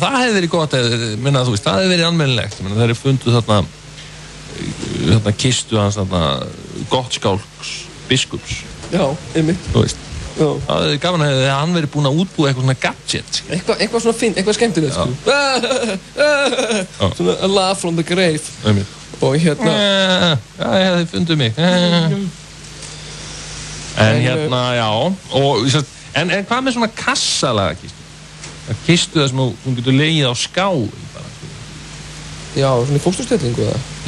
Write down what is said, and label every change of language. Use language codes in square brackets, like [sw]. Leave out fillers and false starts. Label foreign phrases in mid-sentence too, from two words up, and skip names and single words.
[is] Það hefði verið gott, minna þú veist, það hefði verið almennilegt. Það er funduð þarna kistu hans, Gottskálks biskups. Já, einmitt. Þú veist. Það hefði gaman að hann verið búinn að útbúa eitthvað svona gadget. Eitthvað svona fint, eitthvað skemmtilegt, sko. [en] Svona a laugh from the grave. [is] Einmitt. Og hérna... Já, þið funduð mig. En hérna, já. En hvað með svona kassalaga kistu? Kistu það sem þú getur legið á skái bara. Já, svona í fósturstellingu eða?